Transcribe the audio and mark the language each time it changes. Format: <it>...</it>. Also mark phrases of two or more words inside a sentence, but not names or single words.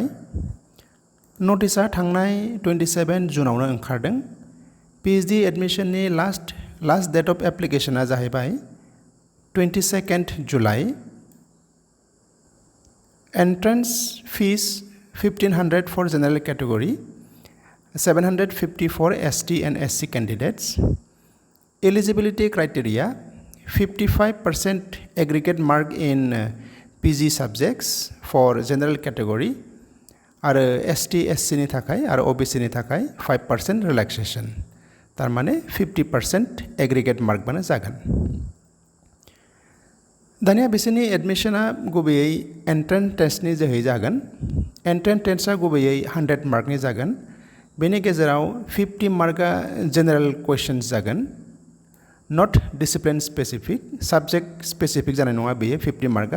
<brx>नटिसआ थांनाय 27 जुनावनो ओंखारदों। PhD एडमिशननि</brx> <en>last date of application</en> <brx>जाहैबाय 22 जुलाइ।</brx> <en>entrance fees 1500 for general category, 750 for ST and SC candidates. Eligibility criteria 55% aggregate mark in PG subjects for general category</en> <brx>आरो ST SC नि थाखाय आरो OBC नि थाखाय</brx> <en>5% relaxation, तारमाने 50% aggregate mark</en> <brx>बानो जागोन। दानिया बिसोरनि एडमिशना गुबैयै एन्ट्रेन्स टेस्टनि जोहै जागोन। एन्ट्रेन्स टेस्टआ गुबैयै 100 मार्कनि जागोन। बेनि गेजेराव 50 मार्कआ</brx> <en>general questions</en> <brx>जागोन,</brx> <en>not discipline specific, subject specific</en> <brx>जानाय नङा बेयो 50 मार्कआ।</brx>